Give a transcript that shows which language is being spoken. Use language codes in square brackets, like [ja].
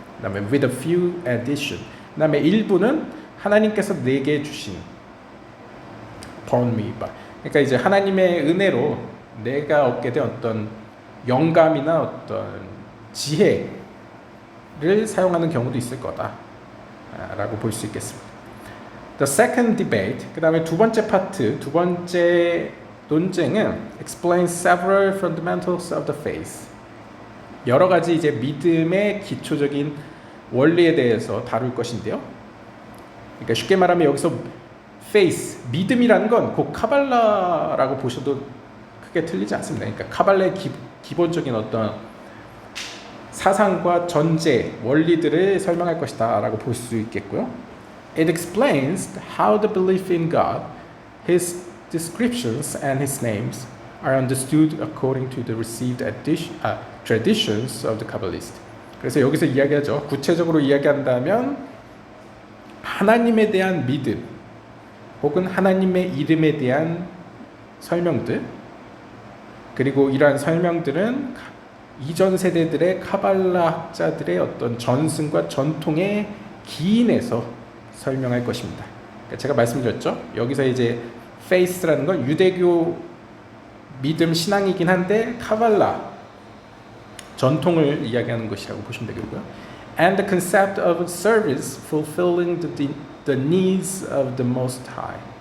[ko] 그 다음에 [en] with a few addition, [ko] 그 다음에 일부는 하나님께서 내게 주신 그러니까 이제 하나님의 은혜로 내가 얻게 된 어떤 영감이나 어떤 지혜를 사용하는 경우도 있을 거다라고 볼 수 있겠습니다. [en] The second debate, [ko] 그 다음에 두 번째 파트, 두 번째 논쟁은 [en] explains several fundamentals of the faith. [ko] 여러 가지 이제 믿음의 기초적인 원리에 대해서 다룰 것인데요. 그러니까 쉽게 말하면 여기서 faith, 믿음이라는 건 곧 카발라라고 보셔도 크게 틀리지 않습니다. 그러니까 카발라의 기본적인 어떤 사상과 전제, 원리들을 설명할 것이다라고 볼 수 있겠고요. [en] It explains how the belief in God, His descriptions and His names are understood according to the received traditions of the Kabbalist. [ko] 그래서 여기서 이야기하죠. 구체적으로 이야기한다면 하나님에 대한 믿음 혹은 하나님의 이름에 대한 설명들, 그리고 이러한 설명들은 이전 세대들의 카발라 학자들의 어떤 전승과 전통에 기인해서 설명할 것입니다. 그러니까 제가 말씀드렸죠. 여기서 이제 faith라는 건 유대교 믿음 신앙이긴 한데 카발라 전통을 이야기하는 것이라고 보시면 되겠고요. [en] And the concept of service fulfilling the needs of the Most High.